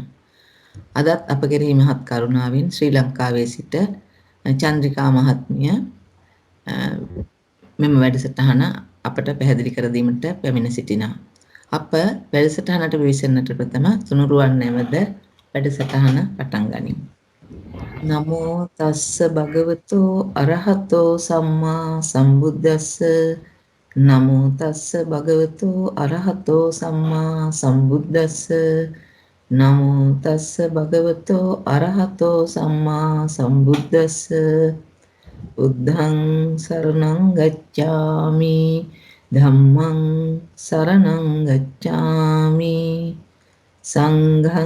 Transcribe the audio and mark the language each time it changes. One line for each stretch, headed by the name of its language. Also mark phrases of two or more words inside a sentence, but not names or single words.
Sinhala: අදත් අප කෙරෙහි මහත් කරුණාවෙන් ශ්‍රී ලංකාවේ සිට චන්ද්‍රිකා මහත්මිය මෙම වැඩසටහන අපට පැහැදිලි කර දීමට පැමිණ සිටිනවා. අප වැඩසටහනට පිවිසෙන්නට ප්‍රථම තුනුරුවන් නැවත වැඩසටහන පටන් ගනිමු.
Pali: නමෝ තස්ස භගවතෝ අරහතෝ සම්මා සම්බුද්දස්ස නමෝ තස්ස භගවතෝ අරහතෝ සම්මා සම්බුද්දස්ස නමෝ තස්ස භගවතෝ අරහතෝ සම්මා සම්බුද්දස්ස බුද්ධං සරණං ගච්ඡාමි ධම්මං සරණං ගච්ඡාමි සංඝං